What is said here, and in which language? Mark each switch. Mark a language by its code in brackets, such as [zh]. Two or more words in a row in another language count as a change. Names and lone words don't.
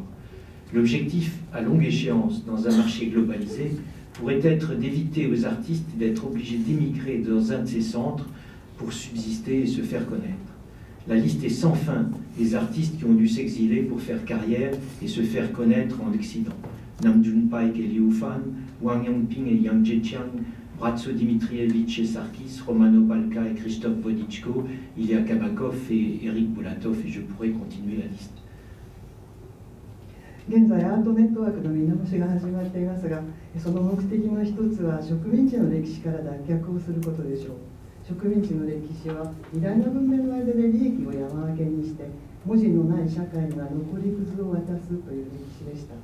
[fr] L'objectif, à longue échéance, dans un marché globalisé, pourrait être d'éviter aux artistes d'être obligés d'émigrer dans un de ces centres pour subsister et se faire connaître. La liste est sans fin des artistes qui ont dû s'exiler pour faire carrière et se faire connaître en Occident. Nam June Paik et Liu Fan, Wang Yongping et Yang Zheqiang, Bratso Dmitrievich et Sarkis, Romano Palka et Christophe Bodichko, Ilya Kabakov et Eric Bulatov, et je pourrais continuer la liste. [ja] 現在アートネットワークの見直しが始まっていますが、その目的の一つは植民地の歴史から脱却をすることでしょう。植民地の歴史は偉大な文明の間で利益を山分けにして、文字のない社会には残りくずを渡すという歴史でした。